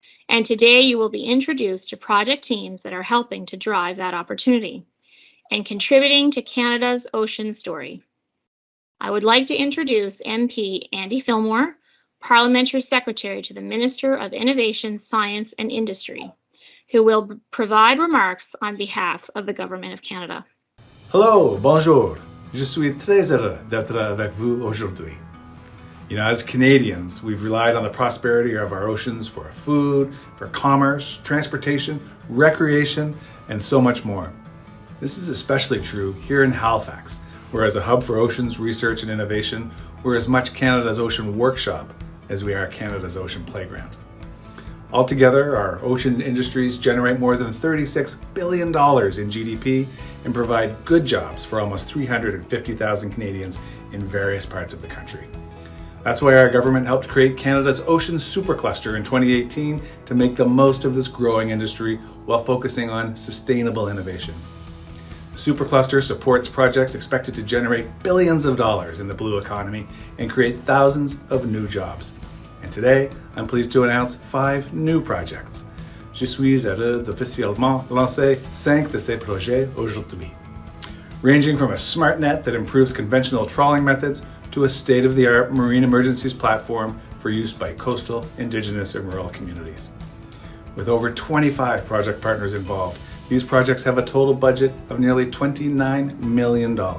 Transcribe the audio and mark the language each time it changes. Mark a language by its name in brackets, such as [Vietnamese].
[English] And today you will be introduced to project teams that are helping to drive that opportunity and contributing to Canada's ocean story. I would like to introduce MP Andy Fillmore, Parliamentary Secretary to the Minister of Innovation, Science and Industry, who will provide remarks on behalf of the Government of Canada. Hello, bonjour. [French] Je suis très heureux d'être avec vous aujourd'hui. [English] As Canadians, we've relied on the prosperity of our oceans for food, for commerce, transportation, recreation, and so much more. This is especially true here in Halifax, where as a hub for oceans research and innovation, we're as much Canada's ocean workshop as we are Canada's ocean playground. Altogether, our ocean industries generate more than $36 billion in GDP and provide good jobs for almost 350,000 Canadians in various parts of the country. That's why our government helped create Canada's Ocean Supercluster in 2018 to make the most of this growing industry while focusing on sustainable innovation. Supercluster supports projects expected to generate billions of dollars in the blue economy and create thousands of new jobs. And today, I'm pleased to announce 5 new projects. [French] Je suis heureux d'officiellement lancer 5 de ces projets aujourd'hui. [English] ranging from a smart net that improves conventional trawling methods to a state-of-the-art marine emergencies platform for use by coastal, indigenous, and rural communities. With over 25 project partners involved, these projects have a total budget of nearly $29 million.